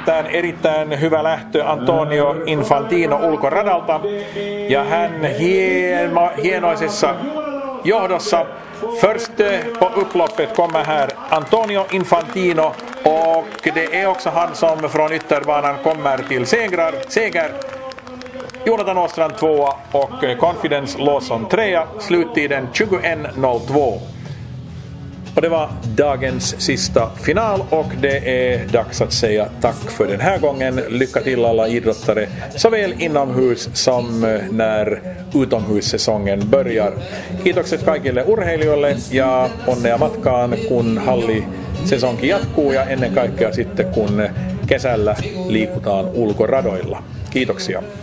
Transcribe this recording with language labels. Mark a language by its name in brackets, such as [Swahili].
[Finnish] Erittäin hyvä lähtö Antonio Infantino ulkoradalta ja hän hienoisessa johdossa. [Swedish] Först på upploppet kommer här Antonio Infantino och det är också han som från ytterbanan kommer till seger. Jonathan Åstrand 2 och Confidence Lawson 3, sluttiden 21.02. Och det var dagens sista final och det är dags att säga tack för den här gången. Lycka till alla idrottare såväl inomhus som när utomhussäsongen börjar. [Finnish] Kiitokset kaikille urheilijoille ja onnea matkaan kun hallisesonki jatkuu ja ennen kaikkea sitten kun kesällä liikutaan ulkoradoilla. Kiitoksia.